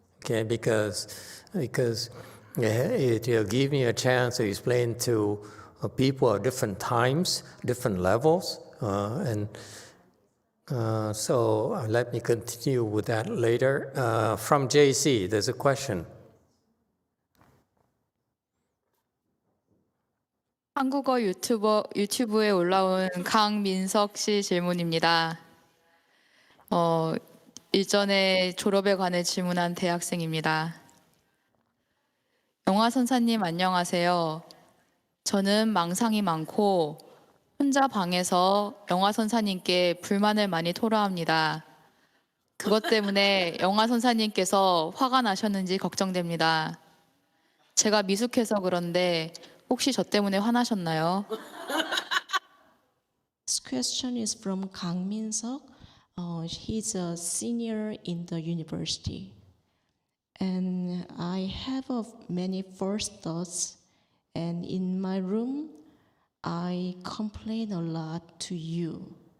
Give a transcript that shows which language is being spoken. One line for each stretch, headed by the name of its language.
English: Okay, because it will give me a chance to explain to people at different times, different levels, so let me continue with that later. From JC, there's a question.
Korean: 한국어 유튜브에 올라온 강민석 씨 질문입니다. 일전에 졸업에 관해 질문한 대학생입니다. 영화 선사님 안녕하세요. 저는 망상이 많고 혼자 방에서 영화 선사님께 불만을 많이 토로합니다. 그것 때문에 영화 선사님께서 화가 나셨는지 걱정됩니다. 제가 미숙해서 그런데 혹시 저 때문에 화나셨나요?
English: This question is from Kang Min-seok. He's a senior in the university. And I have many first thoughts. And in my room, I complain a lot to you.